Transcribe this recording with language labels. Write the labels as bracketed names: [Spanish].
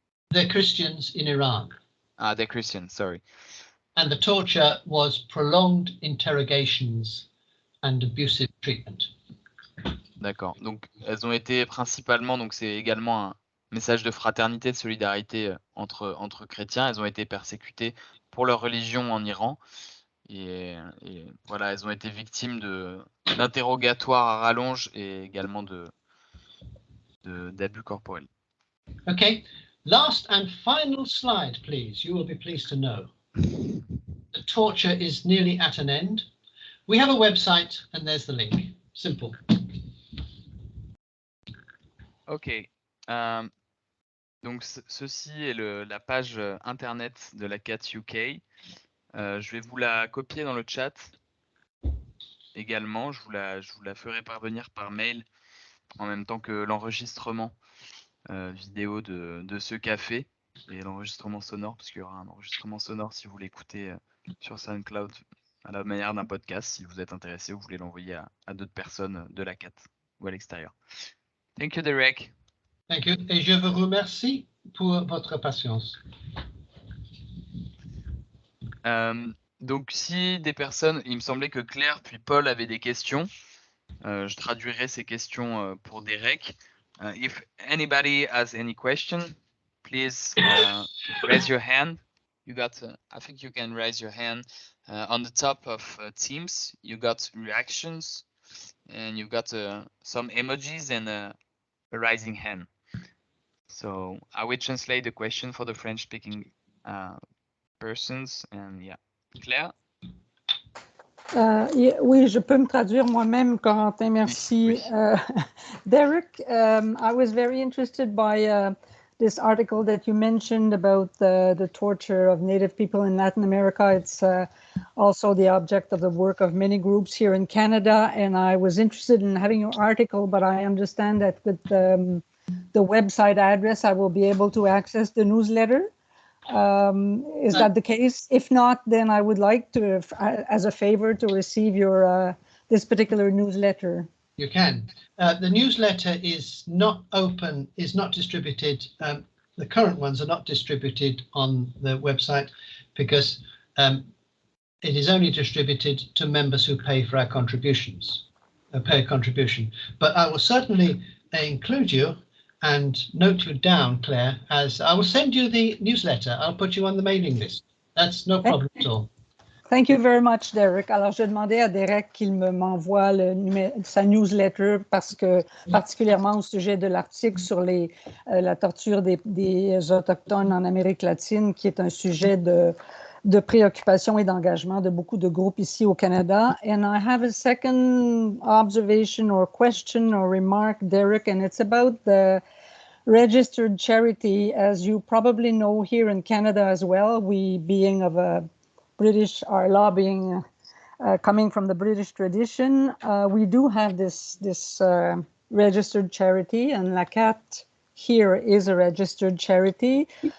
[English] They're Christians in Iran. They're Christians, sorry. And the torture was prolonged interrogations and abusive treatment. [French] D'accord. Donc, elles ont été principalement, donc c'est également un message de fraternité, de solidarité entre chrétiens. Elles ont été persécutées pour leur religion en Iran. Et voilà, elles ont été victimes d'interrogatoires à rallonge et également d'abus corporels. [English] Okay, last and final slide, please. You will be pleased to know the torture is nearly at an end. We have a website and there's the link. Simple. [French] Ok. Donc, ceci est la page internet de l'ACAT UK. Je vais vous la copier dans le chat également. Je vous la ferai parvenir par mail en même temps que l'enregistrement vidéo de ce café et l'enregistrement sonore, parce qu'il y aura un enregistrement sonore si vous l'écoutez sur SoundCloud à la manière d'un podcast, si vous êtes intéressé ou vous voulez l'envoyer à d'autres personnes de l'ACAT ou à l'extérieur. [English] Thank you, Derek. Thank you. [French] Et je vous remercie pour votre patience. Donc, si des personnes, il me semblait que Claire puis Paul avaient des questions, je traduirai ces questions pour Derek. [English] If anybody has any question, please raise your hand. You got, I think you can raise your hand on the top of Teams. You got reactions, and you got some emojis and a rising hand. So I will translate the question for the French-speaking persons. And yeah, Claire. [French] Oui, je peux me traduire moi-même, Corentin, merci. Oui. [English] Derek, I was very interested by this article that you mentioned about the torture of Native people in Latin America. It's also the object of the work of many groups here in Canada, and I was interested in having your article, but I understand that with the website address, I will be able to access the newsletter. Is that the case? If not, then I would like to, as a favor, to receive your this particular newsletter. You can. The newsletter is not open, is not distributed. The current ones are not distributed on the website because it is only distributed to members who pay for our contributions, pay a contribution. But I will certainly include you and note you down, Claire, as I will send you the newsletter. I'll put you on the mailing list. That's no problem at all. Thank you very much, Derek. [French] Alors, je demandais à Derek qu'il m'envoie sa newsletter parce que, particulièrement au sujet de l'article sur la torture des Autochtones en Amérique latine, qui est un sujet de préoccupation et d'engagement de beaucoup de groupes ici au Canada. [English] And I have a second observation or question or remark, Derek, and it's about the registered charity. As you probably know, here in Canada as well, we being of a our law being coming from the British tradition, we do have this registered charity, and ACAT here is a registered charity.